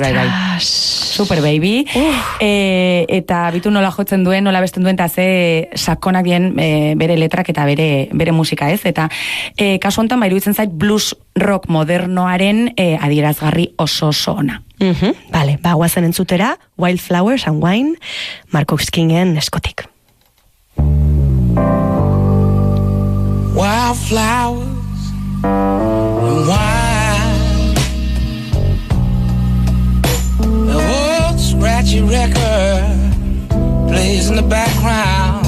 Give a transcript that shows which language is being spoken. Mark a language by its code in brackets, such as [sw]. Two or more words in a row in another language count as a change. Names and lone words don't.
[en] Super baby. [eu] Eta bitu nola jotzen duen, nola besten duen, eta ze sakonak bien bere letrak eta bere musika, ez? Eta kasu honetan, iruditzen zait blues rock modernoaren adierazgarri oso ona. Vale, guazen entzutera, Wildflowers and Wine, Marcus Kingen eskotik. [en] Wildflowers and wine, the old scratchy record plays in the background.